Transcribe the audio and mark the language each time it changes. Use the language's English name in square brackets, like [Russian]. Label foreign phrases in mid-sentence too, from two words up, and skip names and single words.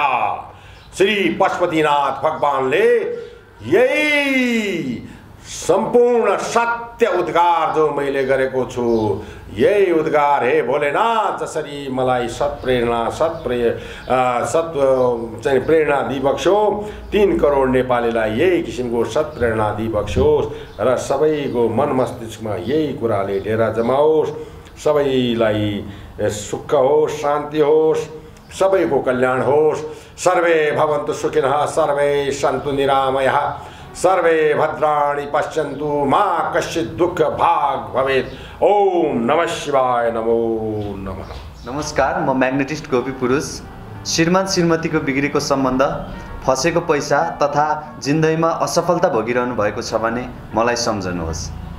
[Nepali] श्री पशुपतिनाथ भगवानले यही सम्पूर्ण सत्य उद्गार जो मैले गरेको छु, यही उद्गार हे भोलेनाथ जसरी मलाई सत चाहिँ प्रेरणा दिबक्सो, 3 करोड नेपालीलाई यही किसिमको सत प्रेरणा दिबक्सोस् र सबैको मन मस्तिष्कमा यही कुराले डेरा जमाओस्। सबैलाई सुख होस्, शान्ति होस्, सबैको कल्याण होस्। [Sanskrit] सर्वे भवन्तु सुखिनः, सर्वे सन्तु निरामयः, सर्वे भद्राणि पश्यन्तु, मा कश्चित् दुःख भाग भवेत्। ओम नमः शिवाय, नमो नमः। [Nepali] नमस्कार, म म्याग्नेटिस्ट गोपी पुरुष। श्रीमान श्रीमतीको बिग्रेको सम्बन्ध, फसेको पैसा तथा जिन्दगीमा असफलता भोगिरहनु भएको छ भने मलाई सम्झनुहोस्।